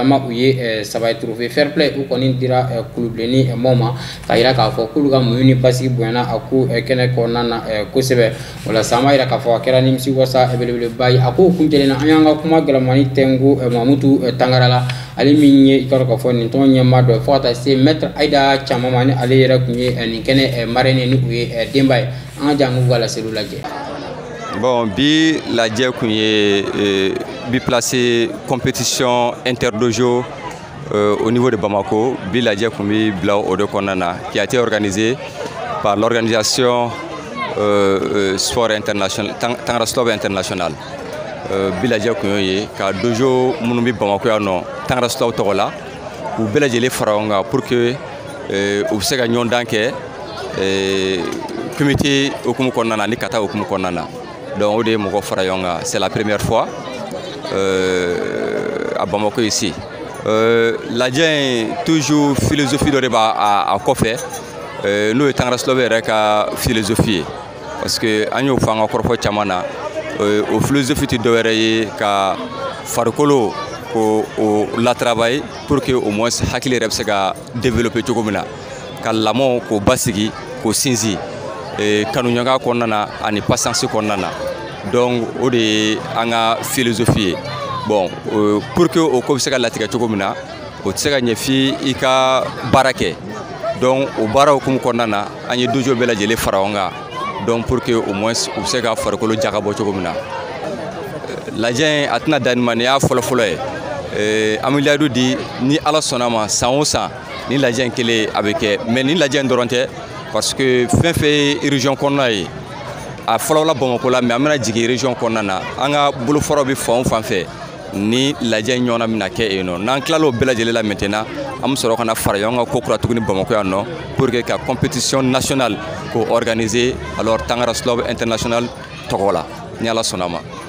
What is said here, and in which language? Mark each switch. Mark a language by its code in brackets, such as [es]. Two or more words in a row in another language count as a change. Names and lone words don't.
[bm] u ye 3 ye [fr] trophée fair play [bm] u kɔni dira kulubilenni maaw ma k'a yira k'a fɔ k'olu ka muɲu ni basigi bonyana a ko kɛnɛ kɔnɔna na kosɛbɛ o la sa an b'a yira k'a fɔ a kɛra nimisi wasa belebeleba ye a ko kun kɛlen an y'an ka kuma gɛlɛmani tɛngu Mamutu Tangara la ale min ye i ka dɔn k'a fɔ nin tɔn ɲɛmaa dɔ fo ka taa se maître Aïda Caman ma ni ale yɛrɛ kun ye nin kɛnɛ marraine ni u ye denba ye an ka jan k'u ka laseliw lajɛ. [fr] Bon, [bm] bi lajɛ kun ye [fr] biplace compétition interdojo au niveau de Bamako. [bm] Bi lajɛ kun bi bila o de kɔnɔna na [fr] qui a été organisé par l'organisation sport international [bm] Tangara Slob International. Bi lajɛ kun ye ka dojo minnu bi Bamako yan nɔ Tangara Slob tɔgɔ la u bɛɛ lajɛlen fara ɲɔgɔn kan [fr] pour que [bm] u bɛ se ka ɲɔgɔndan kɛ comité hukumu kɔnɔna na ni kata hukumu kɔnɔna na. Donc o de mɔgɔ fara ɲɔgɔn kan, [fr] c'est la première fois à Bamako ici. [bm] Lajɛ toujours philosophie dɔ de b'a a kɔfɛ n'o ye Tangara Slob yɛrɛ ka philosophie ye [fr] parce que [bm] an y'o fɔ an ka kɔrɔfɔ caman na o philosophie tɛ dɔwɛrɛ ye ka farikolo ko o latravailler [fr] pour que au moins [bm] hakili yɛrɛ bɛ se ka développer cogo min na ka lamɔ k'o basigi k'o sinsin kanuɲɔgɔnya kɔnɔna na ani patience kɔnɔna na. Donc o de ye an ka philosophie ye. [fr] Bon pour que [bm] o ko bɛ se ka latigɛ cogo min na o tɛ se ka ɲɛ f'i i ka baara kɛ. Donc o baara hukumu kɔnɔna na an ye dojo bɛɛ lajɛlen fara ɲɔgɔn kan [fr] donc pour que au moins [bm] u bɛ se ka farikolo jakabɔ cogo min na. Lajɛ a tɛna dan nin ma nin y'a fɔlɔfɔlɔ ye an bɛ layidu di ni Ala sɔnna ma san o san ni lajɛ in kelen a bɛ kɛ mais ni lajɛ in dɔrɔn tɛ [fr] parce que [bm] fɛn fɛn ye région kɔnɔna ye a fɔlɔla Bamako la mais an bɛna jigin région kɔnɔna na an ka bolofaraw bɛ fan o fan fɛ ni lajɛ in ɲɔgɔnna bɛna kɛ yen nɔ n'an tilala o bɛɛ lajɛlen la maintenant an bɛ sɔrɔ ka na fara ɲɔgɔn kan ko kura tuguni Bamako yan nɔ [fr] pour que [bm] ka [fr] compétition nationale [bm] k'o organiser alors Tangara Slob International tɔgɔ la ni Ala sɔnna ma.